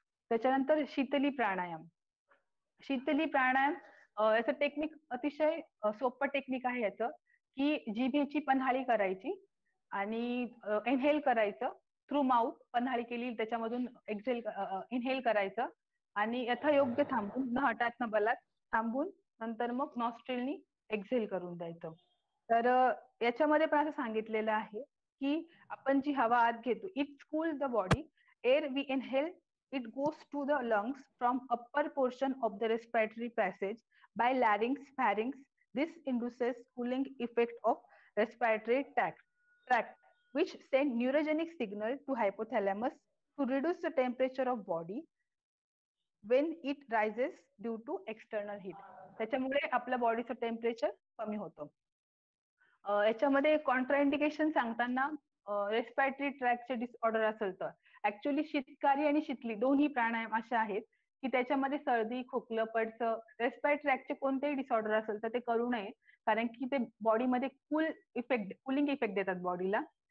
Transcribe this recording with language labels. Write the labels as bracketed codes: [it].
[mr] त्याच्यानंतर शीतली प्राणायाम. शीतली प्राणायाम याचं टेक्निक अतिशय सोपं टेक्निक आहे याचं, की जिभेची पन्हाळी करायची आणि इनहेल करायचं थ्रू माउथ, पन्हाळी केली त्याच्यामधून एक्झेल इनहेल करायचं आणि यथायोग्य थांबून न हटात न बलात थांबून नंतर मग नॉस्ट्रिलनी एक्झेल करून द्यायचं. तर याच्यामध्ये पण असं सांगितलेलं आहे की आपण जी हवा आत घेतो [en] It cool the body, air we inhale it goes to the lungs from upper portion of the respiratory passage by larynx, pharynx. This induces cooling effect of respiratory tract which send neurogenic signal to hypothalamus to reduce the temperature of body when it rises due to external heat. [mr] त्याच्यामुळे आपल्या बॉडीचं temperature कमी होतं. याच्यामध्ये contraindication सांगताना respiratory ट्रॅकचे disorder असेल तर actually Sheetkari आणि शीतली दोन्ही प्राणायाम असे आहेत की त्याच्यामध्ये सर्दी, खोकलं, पडसं, रेस्पिरेटरी ट्रॅकचे कोणतेही डिसऑर्डर असेल तर ते करू नये, कारण की ते बॉडीमध्ये कुलिंग इफेक्ट देतात बॉडीला.